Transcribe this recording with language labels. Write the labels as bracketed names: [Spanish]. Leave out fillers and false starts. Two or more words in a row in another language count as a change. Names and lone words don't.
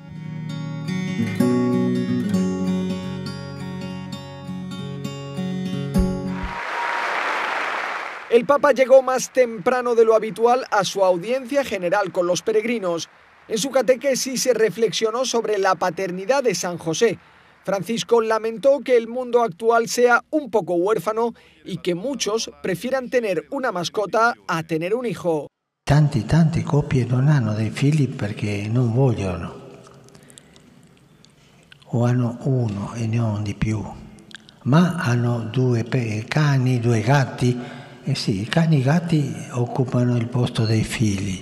[Spanish] El Papa llegó más temprano de lo habitual a su audiencia general con los peregrinos. En su catequesis se reflexionó sobre la paternidad de San José. Francisco lamentó que el mundo actual sea un poco huérfano y que muchos prefieran tener una mascota a tener un hijo. [Italian] Tante coppie non hanno dei figli perché non vogliono, o hanno uno e non di più, ma hanno 2 cani, 2 gatti. Sì, i cani e i gatti occupano il posto dei figli.